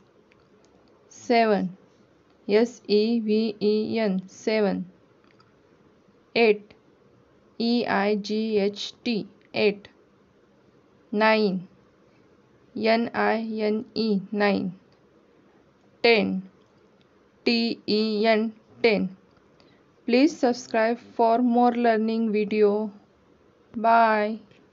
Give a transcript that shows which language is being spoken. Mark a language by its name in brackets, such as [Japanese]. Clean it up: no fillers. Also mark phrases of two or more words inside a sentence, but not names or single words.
[English] 7. S-E-V-E-N 7. 8. E-I-G-H-T 8. 9. N-I-N-E 9. 10. T-E-N 10. Please subscribe for more learning video. Bye.